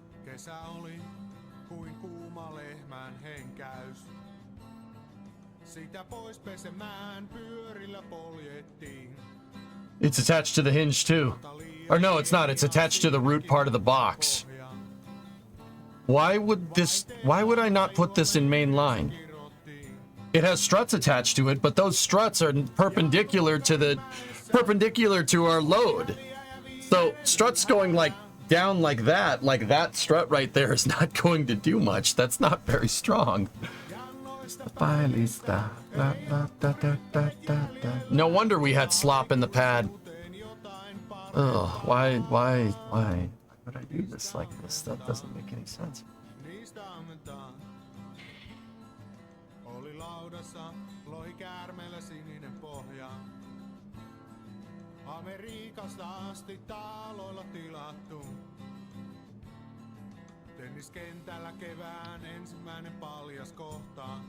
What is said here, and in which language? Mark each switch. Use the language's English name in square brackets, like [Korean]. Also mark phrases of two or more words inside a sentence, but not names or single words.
[Finnish] Kesä oli kuin kuuma lehmän henkäys. Sitä pois pesemään pyörillä poljettiin. [English] It's attached to the hinge too. Or no, it's not. It's attached to the root part of the box. Why would I not put this in main line? It has struts attached to it, but those struts are perpendicular to our load. So struts going like down like that strut right there is not going to do much. That's not very strong. No wonder we had slop in the pad. Ugh, why would I do this like this? That doesn't make any sense. [Finnish] Oli laudassa, lohi käärmeellä sininen pohja. Amerikasta asti taaloilla tilattu. Tenniskentällä kevään ensimmäinen paljas kohta.